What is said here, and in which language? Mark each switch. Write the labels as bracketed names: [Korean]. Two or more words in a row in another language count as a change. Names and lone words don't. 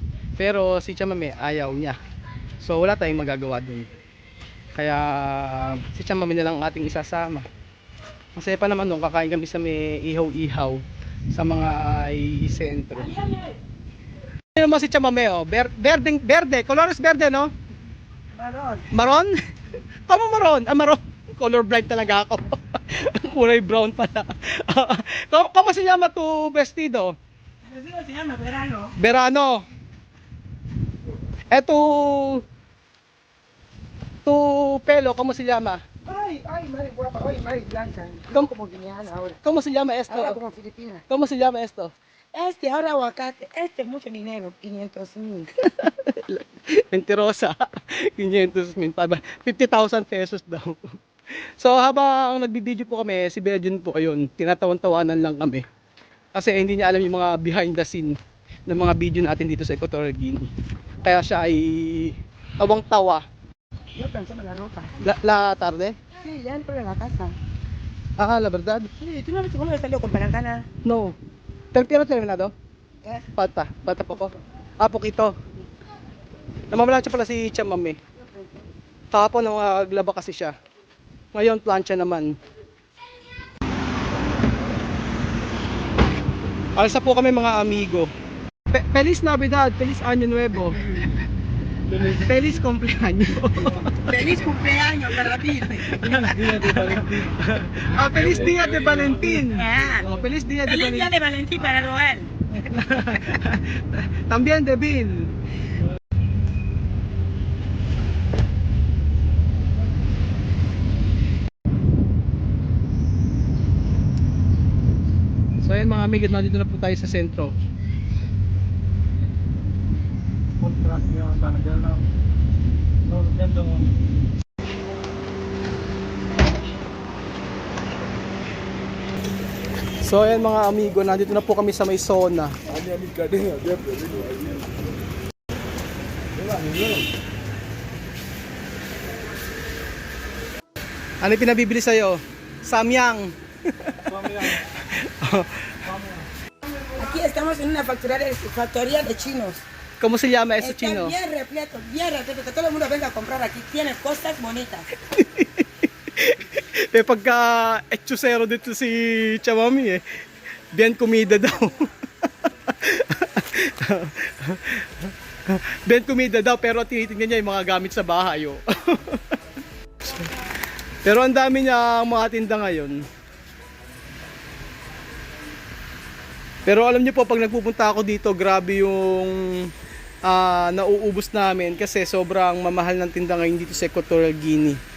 [Filipino] Pero si Chamame ayaw niya. So wala tayong magagawa dun. Kaya si Chamame na lang ating isasama. Masaya pa naman nung kakain kami sa may ihaw-ihaw sa mga sentro. Ano naman si Chamame, [Spanish] oh? Verde, colores verde, no? Maron. Maron? [Filipino] Kamo maron? Maron. [English] Color blind [Filipino] talaga ako. Kulay brown pala. [Spanish] ¿Cómo se llama tu vestido? pececito se llama verano. Verano. Tu pelo, ¿cómo se llama? Ay, madre guapa, ay, madre blanca. ¿Cómo? Como guineana ahora. ¿Cómo se llama esto? Ahora como filipina. ¿Cómo se llama esto? Ahora aguacate, mucho dinero, 500,000. Mentirosa. 500,000. [Filipino] 50,000 pesos daw. So habang nagbibideo po kami, si Bejun po ayun, tinatawan-tawanan lang kami. Kasi hindi niya alam yung mga [English] behind the scene [Filipino] ng mga video natin dito sa Equatorial Guinea. Kaya siya ay tawang-tawa. [Spanish] Yo pensaba en la ropa. La tarde? Sí, ya dentro de la casa. Ah, la verdad? Sí, ¿tú no ves cómo salió con palangana? No. Pero terminado? ¿Eh? [Filipino] Bata po ko. Ah, poquito. Namamalansya pala si Chamam eh. Kahapon naglaba kasi siya. Ngayon plancha naman. Alsa po kami mga amigo. [Spanish] Feliz Navidad, Feliz Año Nuevo. Feliz cumpleaños. ¡Feliz cumpleaños para ti! Ah, Feliz Día de Valentín. Ah. Oh, Feliz Día de ¡Feliz día Valentín. de Valentín para Roel! También de Bill. [Filipino] So ayan mga amigos, nandito na po tayo sa sentro. So ayan mga amigo, nandito na po kami sa may zona. Ano yung pinabibili sa'yo? Samyang. [Spanish] Aquí estamos en una factoría de chinos. ¿Cómo se llama eso Está chino? bien repleto, que todo el mundo venga a comprar aquí. Tiene cosas bonitas. [Filipino] Eh pagka etchusero dito si Chamami eh. [Spanish] Bien comida daw. Bien comida [Filipino] daw pero tinitingnan niya yung mga gamit sa bahay oh. Pero ang dami niya mga tinda ngayon. Pero alam niyo po pag nagpupunta ako dito, grabe yung nauubos namin kasi sobrang mamahal ng tinda ngayon dito sa Equatorial Guinea.